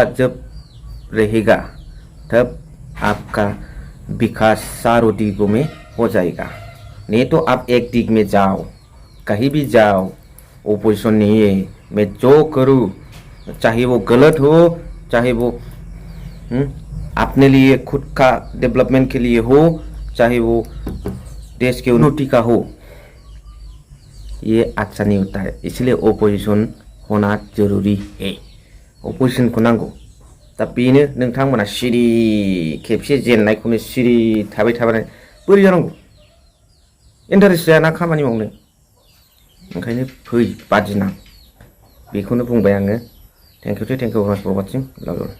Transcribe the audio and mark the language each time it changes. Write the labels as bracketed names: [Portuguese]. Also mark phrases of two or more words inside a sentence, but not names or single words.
[Hindi] जब रहेगा तब आपका विकास चारों दिगों में हो जाएगा नहीं तो आप एक दिग में जाओ कहीं भी जाओ ओपोजिशन नहीं है मैं जो करूँ चाहे वो गलत हो चाहे वो अपने लिए खुद का डेवलपमेंट के लिए हो चाहे वो देश के उन्नति का हो ये अच्छा नहीं होता है इसलिए ओपोजिशन होना जरूरी है ओपोजिशन को [Bodo] नांगौ दा बेनो नोंथांमोना सिरि खेबसे जेननायखौनो सिरि थाबाय थाबाय बोरै जानांगौ इन्टारेस्ट जायाना खामानि मावनो ओंखायनो फै बादिनां बेखौनो बुंबाय आङो [English] thank you very much for watching love you.